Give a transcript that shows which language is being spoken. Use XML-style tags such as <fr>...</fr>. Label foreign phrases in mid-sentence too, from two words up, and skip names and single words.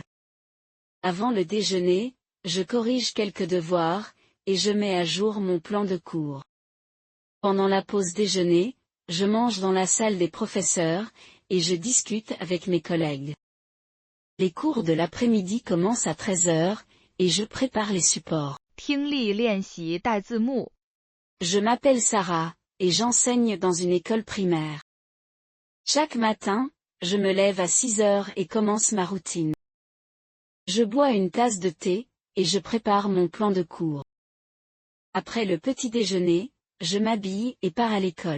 <fr>Avant le déjeuner, je corrige quelques devoirs, et je mets à jour mon plan de cours. Pendant la pause déjeuner, je mange dans la salle des professeurs, et je discute avec mes collègues. Les cours de l'après-midi commencent à 13 heures, et je prépare les supports.</fr> <zh>听力练习带字幕。</zh> <fr>Je m'appelle Sarah, et j'enseigne dans une école primaire. Chaque matin, je me lève à 6 heures et commence ma routine. Je bois une tasse de thé, et je prépare mon plan de cours. Après le petit déjeuner, je m'habille et pars à l'école.</fr>